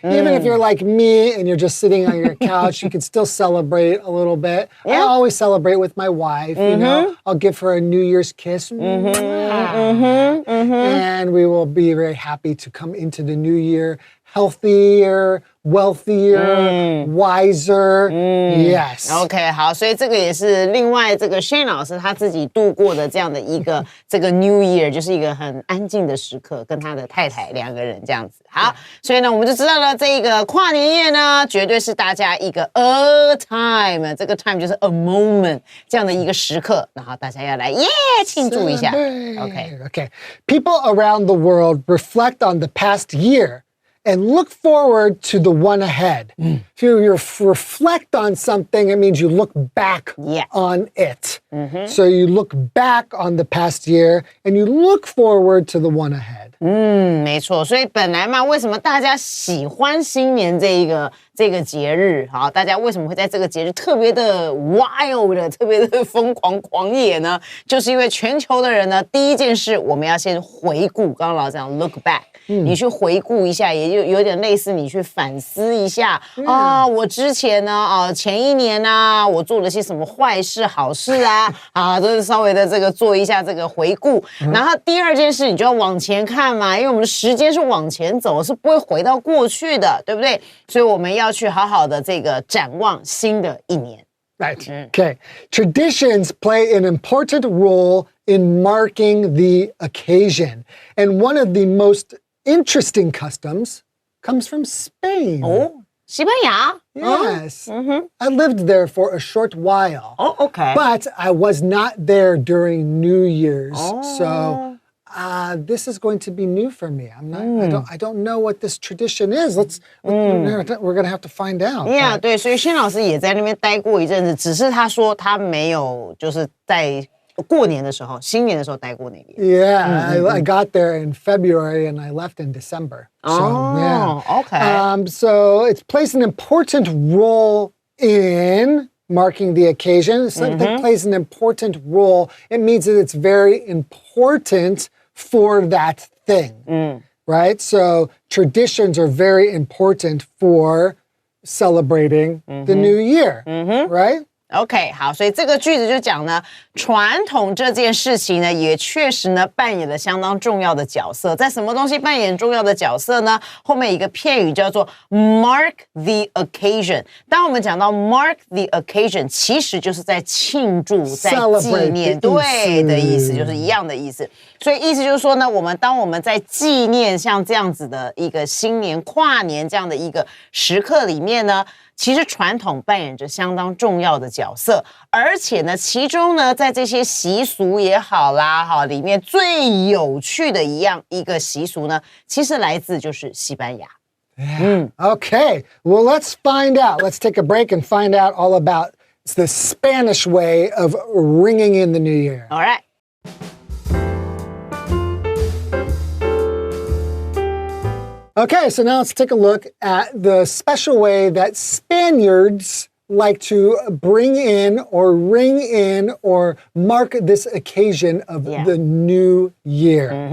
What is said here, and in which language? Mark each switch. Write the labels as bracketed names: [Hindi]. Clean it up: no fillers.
[English] Even if you're like me and you're just sitting on your couch, you can still celebrate a little bit. I always celebrate with my wife. You know, I'll give her a New Year's kiss. And we will be very happy to come into the new year healthier, wealthier, wiser. Yes. [Chinese] OK， 好，所以这个也是另外这个 Shane 老师他自己度过的这样的一个这个 New Year， 就是一个很安静的时刻，跟他的太太两个人这样子。好，所以呢，我们就知道了这个跨年夜呢，绝对是大家一个 a time， 这个 time 就是 a moment 这样的一个时刻，然后大家要来庆祝一下。 OK。 [English] People around the world reflect on the past year and look forward to the one ahead. If you reflect on something, it means you look back on it. So you look back on the past year and you look forward to the one ahead. [Chinese] 没错，所以本来嘛，为什么大家喜欢新年这个节日？好，大家为什么会在这个节日特别的 wild 的、特别的疯狂狂野呢？就是因为全球的人呢，第一件事我们要先回顾，刚刚老师讲 look back。你去回顾一下，也就有点类似你去反思一下啊，我之前呢前一年啊，我做了些什么坏事、好事啊，都是稍微的这个做一下这个回顾。然后第二件事，你就要往前看嘛，因为我们的时间是往前走，是不会回到过去的，对不对？所以我们要去好好的这个展望新的一年。 [English] Right. Okay. Traditions play an important role in marking the occasion, and one of the most interesting customs comes from Spain. [Chinese] 哦，西班牙。 [English] Yes. I lived there for a short while. Oh, okay. But I was not there during New Year's. So this is going to be new for me. I don't know what this tradition is. We're going to have to find out. [Chinese] Yeah, 对，所以轩老师也在那边待过一阵子，只是他说他没有就是在过年的时候、新年的时候待过那边。 [English] Yeah, I got there in February and I left in December. Okay. So it plays an important role in marking the occasion. Something plays an important role. It means that it's very important for that thing, right? So traditions are very important for celebrating the new year, right? [Chinese] OK， 好，所以这个句子就讲呢，传统这件事情呢，也确实呢扮演了相当重要的角色。在什么东西扮演重要的角色呢？后面一个片语叫做 mark the occasion。当我们讲到 mark the occasion， 其实就是在庆祝、在纪念，对的意思，就是一样的意思。所以意思就是说呢，当我们在纪念像这样子的一个新年、跨年这样的一个时刻里面呢，其实传统扮演着相当重要的角色，而且呢，其中呢，在这些习俗也好啦，里面最有趣的一个习俗呢，其实来自就是西班牙。 [English] Okay, well, let's find out. Let's take a break and find out all about the Spanish way of ringing in the new year. All right. Okay, so now let's take a look at the special way that Spaniards like to bring in or ring in or mark this occasion of the new year.